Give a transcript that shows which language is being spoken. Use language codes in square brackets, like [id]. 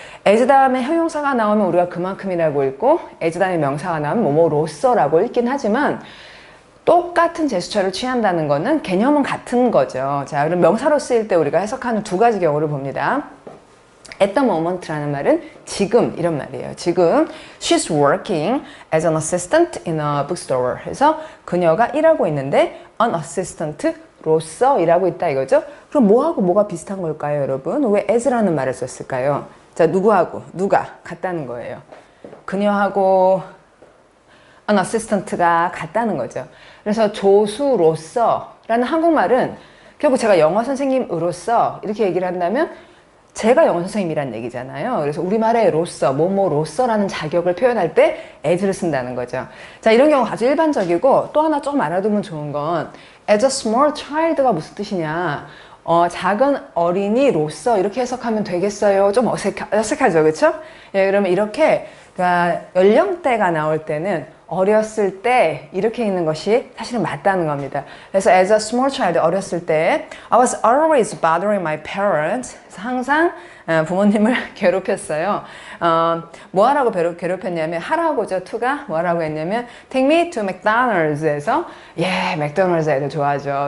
[ko] as 다음에 형용사가 나오면 우리가 그만큼이라고 읽고 as 다음에 명사가 나오면 뭐뭐로서라고 읽긴 하지만 똑같은 제스처를 취한다는 거는 개념은 같은 거죠. 자, 그럼 명사로 쓰일 때 우리가 해석하는 두 가지 경우를 봅니다. [en] at the moment [ko] 라는 말은 지금 이런 말이에요. 지금 [en] she's working as an assistant in a bookstore. [ko] 그래서 그녀가 일하고 있는데 an assistant로서 일하고 있다 이거죠. 그럼 뭐하고 뭐가 비슷한 걸까요, 여러분? 왜 as라는 말을 썼을까요? 자, 누구하고 누가 같다는 거예요. 그녀하고 an assistant가 같다는 거죠. 그래서 조수로서 라는 한국말은 결국 제가 영어 선생님으로서 이렇게 얘기를 한다면 제가 영어 선생님이란 얘기잖아요. 그래서 우리말에 로서, 뭐뭐로서라는 자격을 표현할 때 as를 쓴다는 거죠. 자, 이런 경우 아주 일반적이고 또 하나 조금 알아두면 좋은 건 [en] as a small child [ko] 가 무슨 뜻이냐. 작은 어린이로서 이렇게 해석하면 되겠어요. 좀 어색하죠. 그렇죠? 예, 그러면 이렇게 그러니까 연령대가 나올 때는 어렸을 때 이렇게 있는 것이 사실은 맞다는 겁니다. 그래서 [en] as a small child [ko] 어렸을 때 [en] I was always bothering my parents. [ko] 그래서 항상 부모님을 괴롭혔어요. 뭐 하라고 괴롭혔냐면 하라고죠. to가 뭐 하라고 했냐면 [en] take me to McDonald's [ko] 에서 맥도날드 애들 좋아하죠.